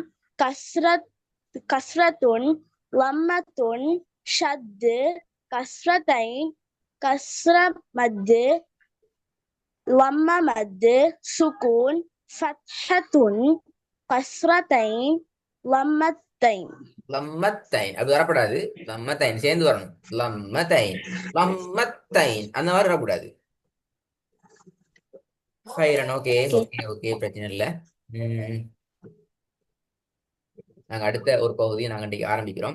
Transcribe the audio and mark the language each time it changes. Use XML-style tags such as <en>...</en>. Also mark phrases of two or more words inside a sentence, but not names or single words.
<ar>كسرة ضمة شد كسرتين كسر مد ضمة مد سكون فتحة كسرتين ضمتين</ar> <ta>லம்மத்தைன் அப்படி வரக்கூடாது லம்மத்தைன் சேர்ந்து வரணும் லம்மத்தைன் லம்மத்தைன் அந்த மாதிரி வரக்கூடாது ஃபைரன்</ta> <en>okay okay okay</en> <ta>பிரச்சனை இல்லை நாங்க அடுத்த ஒரு பகுதியை நாங்க இன்றைக்கு ஆரம்பிக்கிறோம்</ta>